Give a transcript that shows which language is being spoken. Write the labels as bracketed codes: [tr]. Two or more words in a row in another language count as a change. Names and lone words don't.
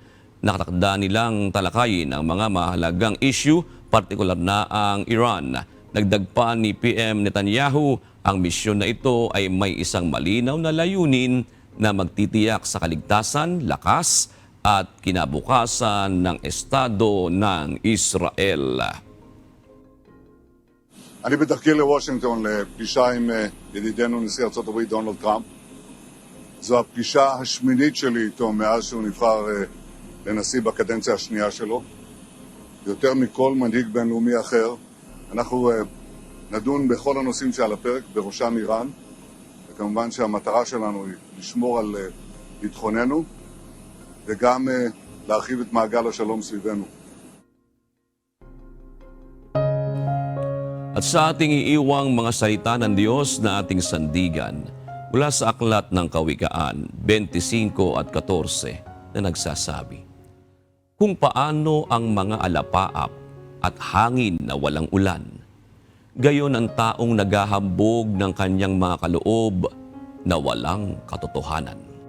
[tl] Nakatakda nilang talakayin ang mga mahalagang issue, partikular na ang Iran. Dagdag pa ni PM Netanyahu, ang misyon na ito ay may isang malinaw na layunin na magtitiyak sa kaligtasan, lakas at kinabukasan ng Estado ng Israel. [he] אני בדרכי לוושינגטון לפגישה עם ידידנו נשיא ארצות הברית דונלד טראמפ. זו הפגישה השמינית שלי איתו מאז שהוא נבחר לנשיא בקדנציה השנייה שלו. יותר מכל מנהיג בינלאומי אחר, אנחנו נדון בכל הנושאים שעל הפרק, בראשם איראן, וכמובן שהמטרה שלנו היא לשמור על ביטחוננו, וגם להרחיב את מעגל השלום סביבנו. [tl] At sa ating iiwang mga salita ng Diyos na ating sandigan, mula sa Aklat ng Kawikaan 25 at 14 na nagsasabi, kung paano ang mga alapaap at hangin na walang ulan, gayon ang taong naghahambog ng kanyang mga kaloob na walang katotohanan.